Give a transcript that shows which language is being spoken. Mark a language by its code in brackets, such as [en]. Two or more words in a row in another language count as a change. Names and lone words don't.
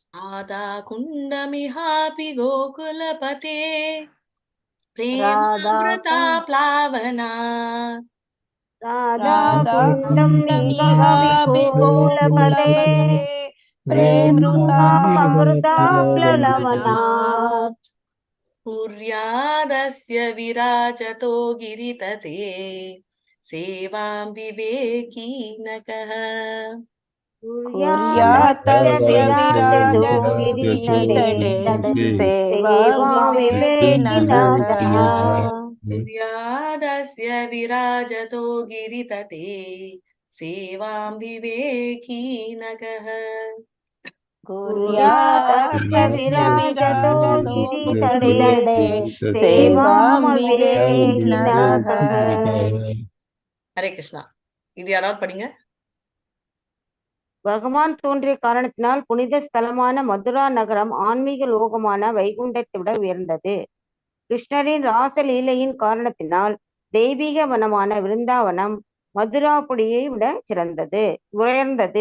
[sa] राधा कुण्डमिहापि गोकुलपते ராதா प्रेमामृत प्लावनात्. ராதா ராதா குண்டமிஹாபி குண்டமிஹாபி கோகுலபதே गोकुलपते प्रेमामृत பிரேமாமிருதா ப்ளவனாத். कुर्यादस्य विराजतो गिरितटे सेवां विवेकी न कः. कुर्यात्तस्य विराजतो गिरितटे सेवां विवेकिनः कः. कुर्यादस्य विराजतो गिरितटे सेवां विवेकी न कः. कुर्यात्तस्य विराजतो गिरितटे सेवां विवेकिनः कः. हरे कृष्णा. [ta] இது யாராவது படிங்க. பகவான் தோன்றிய காரணத்தினால் புனித ஸ்தலமான மதுரா நகரம் ஆன்மீக லோகமான வைகுண்டத்தை விட உயர்ந்தது. கிருஷ்ணரின் ராசலீலையின் காரணத்தினால் தெய்வீக வனமான விருந்தாவனம் மதுராபுரியை விட உயர்ந்தது.